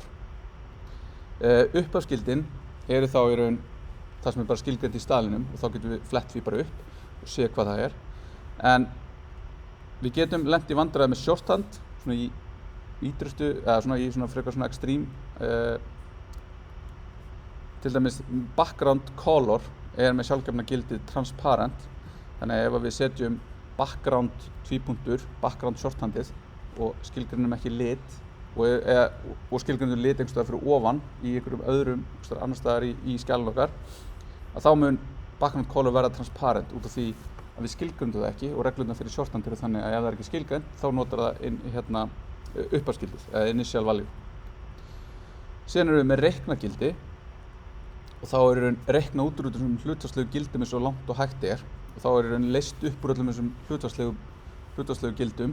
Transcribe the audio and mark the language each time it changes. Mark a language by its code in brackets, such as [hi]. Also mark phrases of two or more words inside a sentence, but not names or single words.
[is] Upphafsgildin eru þá í raun það sem er bara skilgreint í staðlinum og þá getum við flett því bara upp og séð hvað það er. En við getum lent í vandræði með shorthand, svona í ítrustu, eða svona í frekar svona extreme. Til dæmis [en] background color [is] er með sjálfgefna gildið transparent, þannig að ef við setjum background background shorthandið og skilgreinum ekki lit og skilgreinum lit einhvers staðar fyrir ofan í einhverjum öðrum annars staðar í skjælinn okkar, að þá mun [en] background color [is] verða transparent út af því að við skilgreinum það ekki og reglurnar fyrir shorthand eru þannig að ef það er ekki skilgreint þá notar það inn upphafsgildið eða [en] initial value. [is] Síðan erum við með reiknagildi og þá er reikna út úr þessum hlutfallslegu gildum eins og langt og hægt er og þá er leyst upp úr öllum þessum hlutfallslegu gildum.